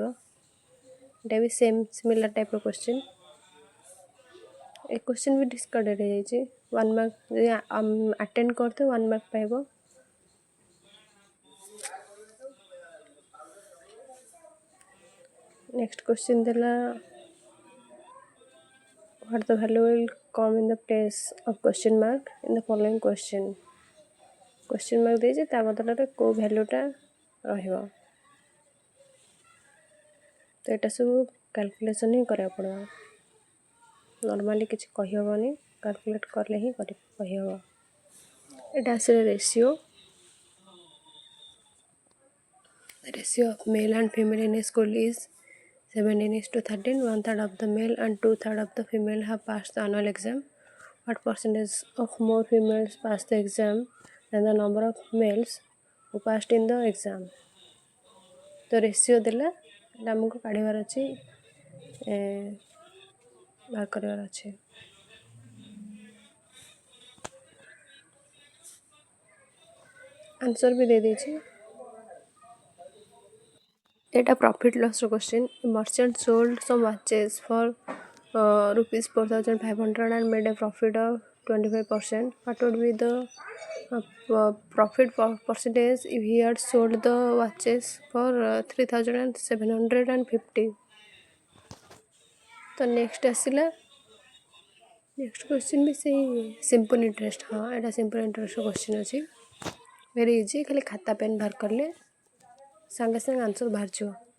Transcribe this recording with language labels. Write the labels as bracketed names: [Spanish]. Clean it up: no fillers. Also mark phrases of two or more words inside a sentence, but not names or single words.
[Odia] ଏଇଟା ବି [English] same similar typer question. [Odia] ଏ କ୍ୱେଶ୍ଚିନ୍ ବି ଡିସ୍କାର୍ଡେଡ୍ ହେଇଯାଇଛି। 1 ମାର୍କ ଯଦି ଆଟେଣ୍ଡ କରିଥିବ 1 ମାର୍କ ପାଇବ। [English] next question ଦେଲା what the value will come in the place of question mark in the following question। question mark [Odia] ଦେଇଛି, ତା ବଦଳରେ କେଉଁ ଭ୍ୟାଲୁଟା ରହିବ। ତ ଏଇଟା ସବୁ କାଲକୁଲେସନ୍ ହିଁ କରିବାକୁ ପଡ଼ିବ, ନର୍ମାଲି କିଛି କହିହେବନି, କାଲକୁଲେଟ୍ କଲେ ହିଁ କହିହେବ। ଏଇଟା ଆସିଲା [English] ratio of male and female in a school is 17:13, 1/3 of the male and 2/3 of the female have passed the annual exam. What percentage of more females pass the exam than the number of males who passed in the exam? [Odia] ତ ରେସିଓ ଦେଲା, ଏଇଟା ଆମକୁ କାଢ଼ିବାର ଅଛି, ବାହାର କରିବାର ଅଛି। ଆନ୍ସର୍ ବି ଦେଇଦେଇଛି। ଏଇଟା [English] profit lossr question. ମର୍ଚେଣ୍ଟ sold some watches for rupees 4,500 and made a profit of 25%. What would be the profit percentage if he had sold the watches for 3,750? [Odia] ତ ନେକ୍ସଟ ଆସିଲା, [English] next question [Odia] ବି ସେଇ [English] simple interest. [Odia] ହଁ, ଏଇଟା [English] simple interestr question [Odia] ଅଛି, [English] very easy. [Odia] ଖାଲି ଖାତା ପେନ୍ ବାହାର କଲେ ସାଙ୍ଗେ ସାଙ୍ଗେ ଆନ୍ସର୍ ବାହାରିଯିବ।